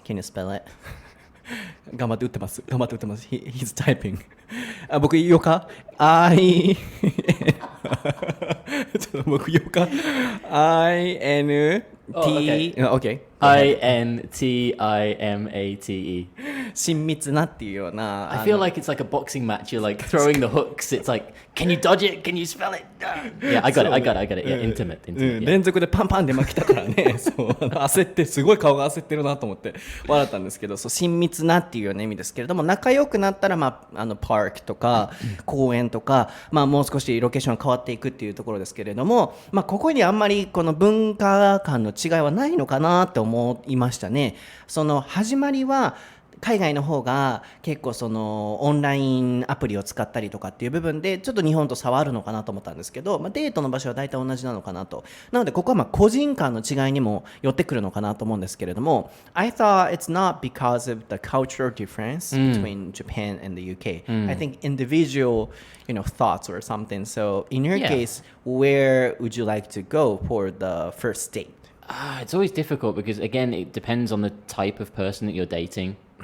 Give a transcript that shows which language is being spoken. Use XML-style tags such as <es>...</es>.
<en>Can you spell it?</en> <ja>頑張って打ってます。</ja> <en>He's typing.</en> <ja>僕言おうか。ちょっと僕言おうか。</ja> <en>Okay. I-N-T-I-M-A-T-E.</en> <ja>親密なっていうような。</ja> <en>I feel like it's like a boxing match. You're like throwing the hooks. It's like, can you dodge it? Can you spell it? Yeah, I got it. Yeah, intimate. Yeah.</en> <ja>連続でパンパンで負けたからねそう焦ってすごい顔が焦ってるなと思って笑ったんですけど、そう親密なっていうような意味ですけれども、仲良くなったら、パークとか公園とか、もう少しロケーション変わっていくっていうところですけれども、ここにあんまりこの文化間の違いはないのかなって思いましたね。その始まりは海外の方が結構そのオンラインアプリを使ったりとかっていう部分でちょっと日本と差はあるのかなと思ったんですけど、デートの場所は大体同じなのかなと。なのでここは個人間の違いにも寄ってくるのかなと思うんですけれども、</ja> <en>I thought it's not because of the cultural difference between Japan and the UK. I think individual, thoughts or something. So in your case, where would you like to go for the first date? It's always difficult because, again, it depends on the type of person that you're dating.</en>